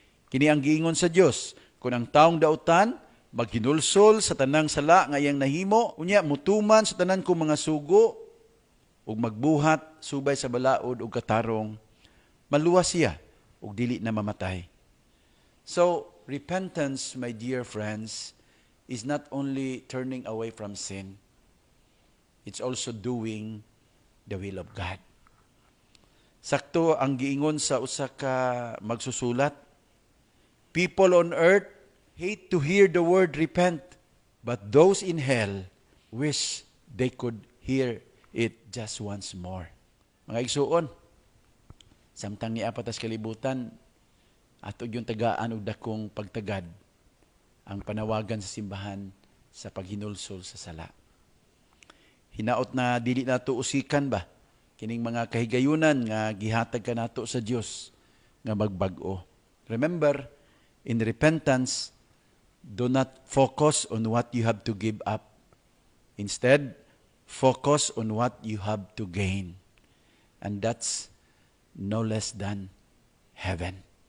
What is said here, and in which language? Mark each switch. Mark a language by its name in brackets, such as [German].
[Cebuano] Kini ang giingon sa Dios, kung ang taong dautan maghinulsol sa tanang sala nga iyang nahimo, unya mutuman sa tanan kong mga sugo ug magbuhat subay sa balaod ug katarong, maluwas siya ug dili na mamatay. [English] So, repentance, my dear friends, is not only turning away from sin, it's also doing the will of God. [Cebuano] Sakto ang giingon sa usa ka magsusulat, [English] people on earth hate to hear the word repent, but those in hell wish they could hear it just once more. [Cebuano] Mga igsuon, samtang ni apatas kalibutan, ato yung tagaan og dakong pagtagad ang panawagan sa simbahan sa paghinulsol sa sala. Hinaot na dili nato usikan ba kining mga kahigayunan nga gihatag ka nato sa Dios nga magbag-o. [English] Remember, in repentance, do not focus on what you have to give up. Instead, focus on what you have to gain. And that's no less than heaven.